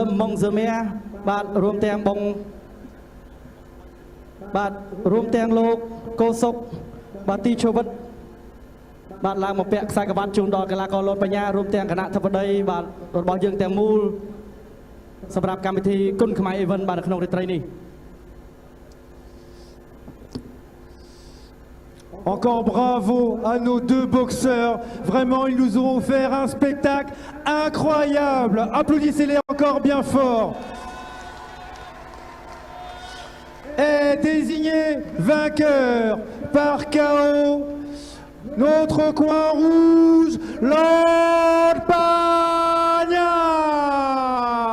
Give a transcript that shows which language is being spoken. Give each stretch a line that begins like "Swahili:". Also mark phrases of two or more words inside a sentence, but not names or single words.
Khmer: Mongzemia បាទរួមទាំងបងបាទរួមទាំងលោកកោសុកបាទទីជីវិតបាទឡើងមកពាក់ខ្សែក្រវ៉ាត់ជូនដល់កីឡាករលនបញ្ញារួមទាំងគណៈធិបតីបាទរបស់យើងទាំងមូលសម្រាប់កម្មវិធីគុណខ្មែរ Event បាទនៅក្នុងរាត្រីនេះ
French: Encore bravo à nos deux boxeurs. Vraiment, ils nous ont offert un spectacle incroyable. Applaudissez-les encore bien fort. Est désigné vainqueur par KO notre coin rouge, Lord Pagna.